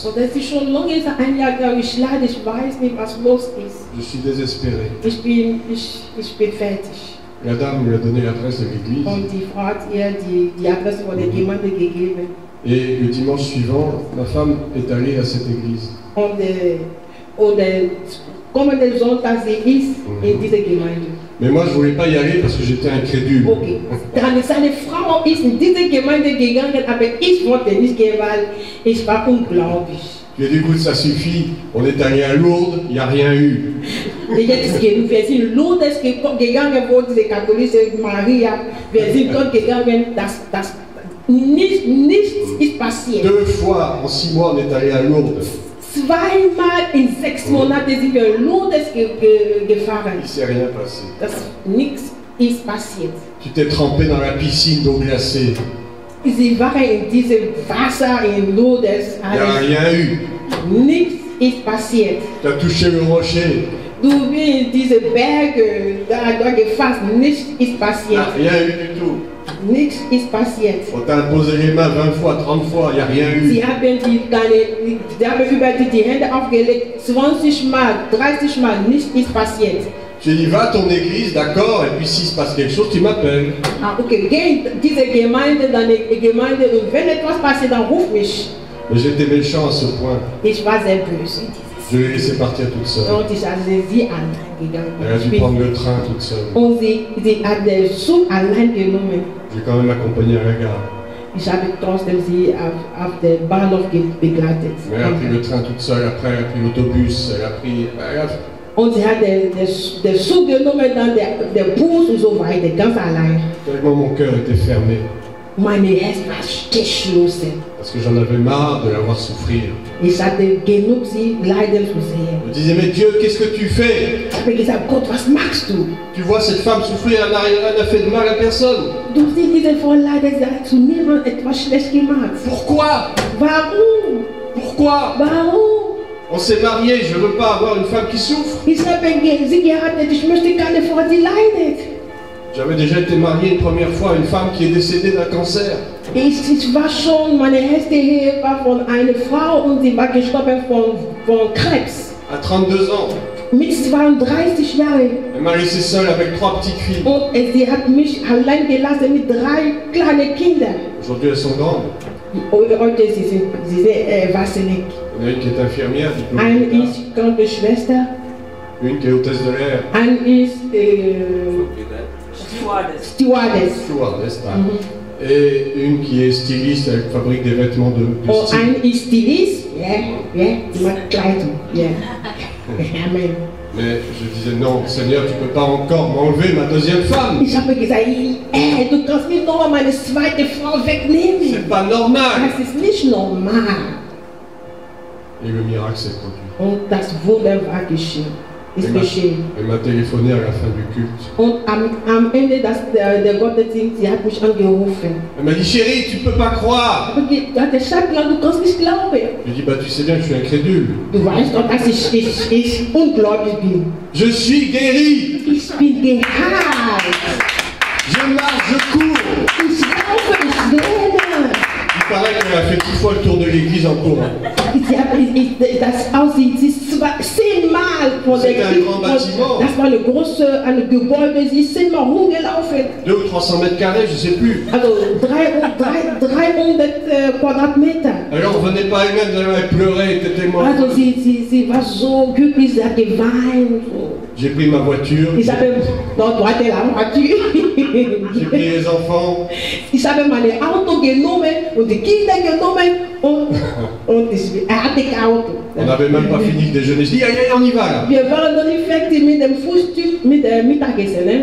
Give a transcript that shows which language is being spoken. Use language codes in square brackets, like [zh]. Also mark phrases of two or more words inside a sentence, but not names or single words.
[de] Und das ist schon lange ein Jahr, glaube ich, leide, ich weiß nicht, was los ist. [fr] Je suis désespéré. [de] Ich bin fertig. [fr] La dame lui a donné l'adresse de l'église. [de] Und die Frau hat ihr die Adresse von der Gemeinde gegeben. [fr] Et le dimanche suivant, ma femme est allée à cette église. [de] Und kommenden Sonntag sie ist in diese Gemeinde. [fr] Mais moi, je ne voulais pas y aller parce que j'étais incrédule. [de] Okay. Dann seine Frau ist in diese Gemeinde gegangen, aber ich wollte nicht gehen, weil ich war ungläubig. [fr] J'ai dit, écoute, ça suffit. On est allé à Lourdes, il n'y a rien eu. [de] Jetzt ist genug. Wir sind Lourdes gegangen, wo diese katholische Maria, wir sind dort gegangen, das nichts ist passiert. [fr] 2 fois en 6 mois, on est allé à Lourdes. [de] Zweimal in 6 Monaten sind wir in Lourdes gefahren. [fr] Il ne s'est rien passé. [de] Nichts ist passiert. [fr] Tu t'es trempé dans la piscine d'eau glacée. [de] Sie waren in diesem Wasser in Lourdes. [fr] Il n'y a rien eu. [de] Nichts ist passiert. [fr] Tu as touché le rocher. [de] Du bist in diese Berge da gefasst. Nichts ist [fr] Il n'y [de] passiert. [fr] a rien eu du tout. [de] Nichts ist passiert. [fr] On t'a imposé les mains 20 fois, 30 fois, il n'y a rien eu. [de] Sie haben über die Hände aufgelegt, 20 Mal, 30 Mal, nichts ist passiert. [fr] J'ai dit, va à ton église, d'accord, et puis s'il se passe quelque chose, tu m'appelles. [de] Ah, okay, geh in diese Gemeinde, deine Gemeinde, und wenn etwas passiert, dann ruf mich. [fr] Mais j'étais méchant à ce point. [de] Ich war sehr böse. [fr] Je l'ai laissé partir toute seule. [de] Und ich habe sie allein [fr] Elle a dû [de] gegangen. [fr] prendre le train toute seule. [de] Und sie hat den Zug allein genommen. [fr] J'ai quand même accompagné à la gare. [de] Ich habe trotzdem sie auf den Bahnhof begleitet. [fr] Mais elle a pris le train toute seule, après elle a pris l'autobus, [de] Und sie hat den Zug genommen, dann der Bus und so weiter, ganz allein. [fr] tellement mon cœur était fermé. [de] Meine Herz war geschlossen. [fr] Parce que j'en avais marre de la voir souffrir. [de] Ich hatte genug, sie leiden zu sehen. [fr] Je me disais, mais Dieu, qu'est-ce que tu fais? [de] Ich habe gesagt, Gott, was machst du? [fr] Tu vois cette femme souffrir, elle n'a fait de mal à personne. [de] Du siehst diese Frau leiden, sie hat zu niemandem etwas schlecht gemacht. [fr] Pourquoi? [de] Warum? [fr] Pourquoi? [de] Warum? [fr] On s'est mariés, je ne veux pas avoir une femme qui souffre. [de] Ich habe sie geheiratet, ich möchte keine Frau, die leidet. [fr] J'avais déjà été marié une première fois à une femme qui est décédée d'un cancer. [de] Ich war schon, meine erste Ehe war von einer Frau und sie war gestorben von Krebs. [fr] À 32 ans. [de] Mit 32 Jahren. [fr] Elle m'a laissé seule avec 3 petites filles. [de] Und sie hat mich allein gelassen mit 3 kleinen Kindern. [fr] Aujourd'hui, elles sont grandes. [de] Heute sie sind erwachsen. [fr] Il y en a une qui est infirmière, [de] Eine [fr] diplômée. [de] ist Krankenschwester, [fr] Une qui est hôtesse de l'air. [de] eine ist Stewardess. Stewardess, [fr] et une qui est styliste, elle fabrique des vêtements de [de] Und [fr] style. [de] eine ist Stylist, die macht Kleidung. [fr] Amen. Mais je disais, non, Seigneur, tu ne peux pas encore m'enlever ma deuxième femme. [de] Ich habe gesagt, du kannst mir noch meine zweite Frau wegnehmen. [fr] C'est pas normal. [de] Das ist nicht normal. [fr] Et le miracle s'est produit. [de] Und das Wunder war geschehen. Ist geschehen. [fr] Elle m'a téléphoné à la fin du culte. [de] Und am Ende der Gottesdienst, sie hat mich angerufen. [fr] Elle m'a dit, chérie, tu ne peux pas croire. [de] Du hatte Schattenland, du kannst nicht glauben. [fr] Je lui ai dit, bah tu sais bien que je suis incrédule. [de] Du weißt doch, dass ich ungläubig bin. [fr] Je suis guéri. [de] Ich bin geheilt. [fr] Je marche, je cours. [de] Ich laufe, ich rede. [fr] Il paraît qu'elle a fait 10 fois le tour de l'église en courant. [de] Das aussieht, sie ist 10-mal von der [fr] C'était un grand bâtiment. [de] Das war ein Gebäude, sie ist 10-mal rumgelaufen. [fr] 200 ou 300 mètres carrés, je ne sais plus. [de] Also 300 Quadratmeter. [fr] Alors on revenait pas elle-même, elle pleurait, elle était tellement... [de] Also sie war so glücklich, sie hat geweint. [fr] J'ai pris ma voiture, [de] Ich habe dort war der Voiture. [fr] j'ai pris les enfants, [de] Ich habe mein Auto genommen und die Kinder genommen und er hatte kein Auto. [fr] on n'avait même pas fini de déjeuner. Je dis, allez, on y va là. [de] Wir waren noch nicht fertig mit dem Frühstück, mit dem Mittagessen, ne?